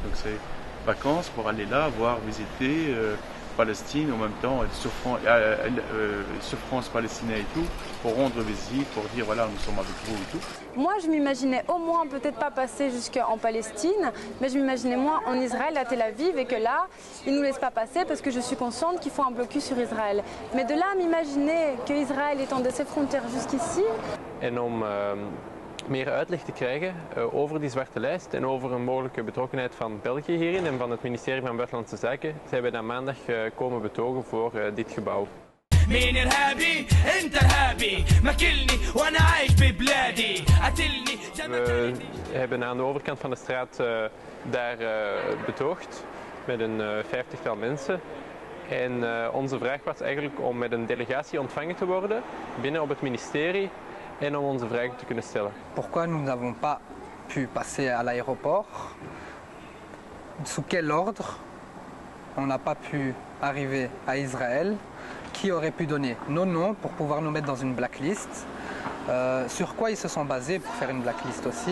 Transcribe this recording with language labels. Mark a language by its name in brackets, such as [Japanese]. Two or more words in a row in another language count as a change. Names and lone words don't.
[French] Donc c'est vacances pour aller là, voir, visiter Palestine, en même temps souffrance palestinienne et tout, pour rendre visite, pour dire voilà, nous sommes avec vous et tout. Moi je m'imaginais au moins peut-être pas passer jusqu'en Palestine, mais je m'imaginais moi en Israël, à Tel Aviv, et que là, ils ne nous laissent pas passer parce que je suis consciente qu'ils font un blocus sur Israël. Mais de là à m'imaginer qu'Israël étendait ses frontières jusqu'ici... [Dutch] meer uitleg te krijgen over die zwarte lijst en over een mogelijke betrokkenheid van België hierin en van het ministerie van Buitenlandse Zaken zijn we dan maandag komen betogen voor dit gebouw. We hebben aan de overkant van de straat daar betoogd met een 50-tal mensen. En onze vraag was eigenlijk om met een delegatie ontvangen te worden binnen op het ministerie en om onze vragen te kunnen stellen. [French] Pourquoi nous n'avons pas pu passer à l'aéroport? Sous quel ordre on n'a pas pu arriver à Israël? Qui aurait pu donner nos noms pour pouvoir nous mettre dans une blacklist? Sur quoi ils se sont basés pour faire une blacklist aussi?